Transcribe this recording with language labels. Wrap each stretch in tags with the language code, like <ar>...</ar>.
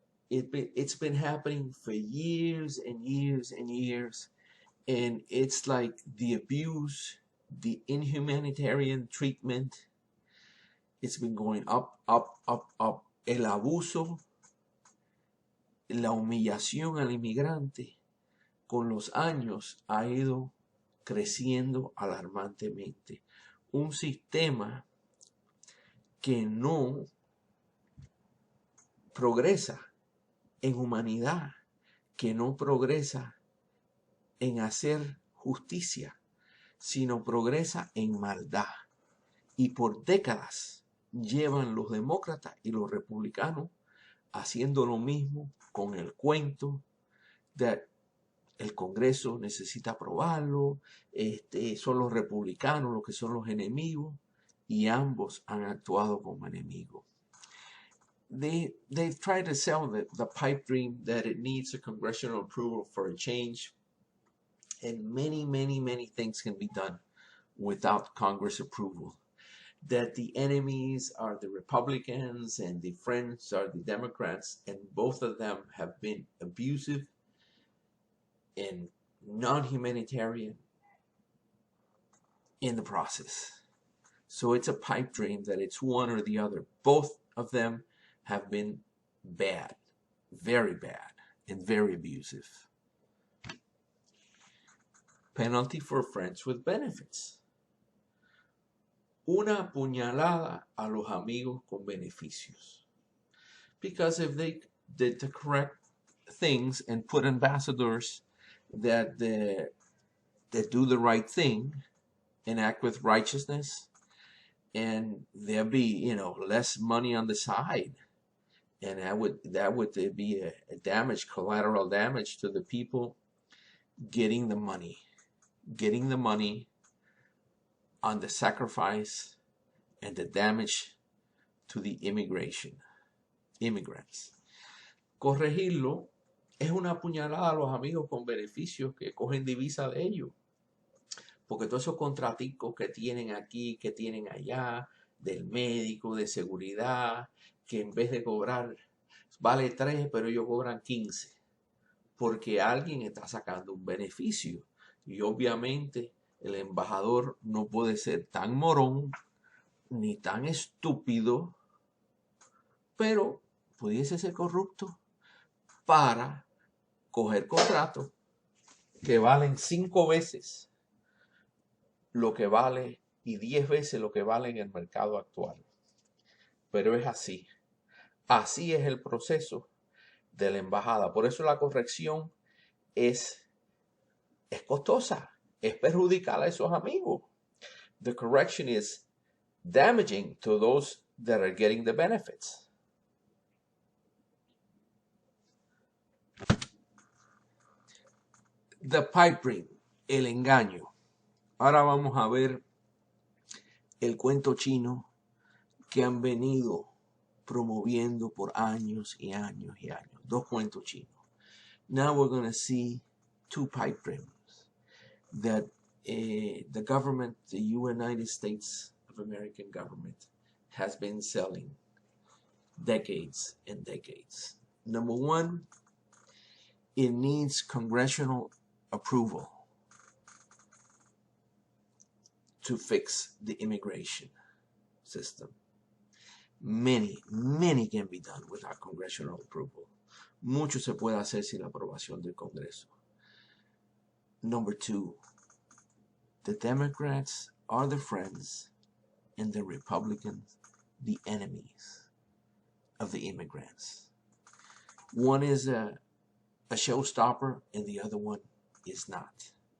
<en>It's been happening for years and years and years, and it's like the abuse, the inhumanitarian treatment, it's been going up, up, up, up.</en> <es>El abuso, la humillación al inmigrante, con los años ha ido creciendo alarmantemente. Un sistema que no progresa en humanidad, que no progresa en hacer justicia, sino progresa en maldad. Y por décadas llevan los demócratas y los republicanos haciendo lo mismo con el cuento de el Congreso necesita aprobarlo, son los republicanos los que son los enemigos, y ambos han actuado como enemigos.</es> <en>They've tried to sell the pipe dream that it needs a congressional approval for a change, and many, many, many things can be done without Congress approval. That the enemies are the Republicans and the friends are the Democrats, and both of them have been abusive and non-humanitarian in the process. So it's a pipe dream that it's one or the other. Both of them have been bad, very bad, and very abusive. Penalty for friends with benefits.</en> <es>Una puñalada a los amigos con beneficios.</es> <en>Because if they did the correct things and put ambassadors that do the right thing and act with righteousness, and there'll be, less money on the side, and that would be a damage, collateral damage to the people getting the money on the sacrifice and the damage to the immigrants.</en> <es>Corregirlo es una puñalada a los amigos con beneficios que cogen divisa de ellos. Porque todos esos contraticos que tienen aquí, que tienen allá, del médico, de seguridad, que en vez de cobrar vale 3, pero ellos cobran 15, porque alguien está sacando un beneficio. Y obviamente el embajador no puede ser tan morón ni tan estúpido, pero pudiese ser corrupto para coger contratos que valen 5 veces lo que vale y 10 veces lo que vale en el mercado actual. Pero es así. Así es el proceso de la embajada. Por eso la corrección es costosa, es perjudicial a esos amigos.</es> <en>The correction is damaging to those that are getting the benefits. The Pipedream,</en> <es>el engaño. Ahora vamos a ver el cuento chino que han venido promoviendo por años y años y años. 2 cuentos chinos.</es> <en>Now we're going to see 2 pipe dreams that the government, the United States of American government, has been selling decades and decades. Number 1, it needs congressional approval to fix the immigration system. Many can be done without congressional approval.</en> <es>Mucho se puede hacer sin la aprobación del Congreso.</es> <en>Number 2, the Democrats are the friends and the Republicans the enemies of the immigrants. One is a showstopper and the other one is not.</en>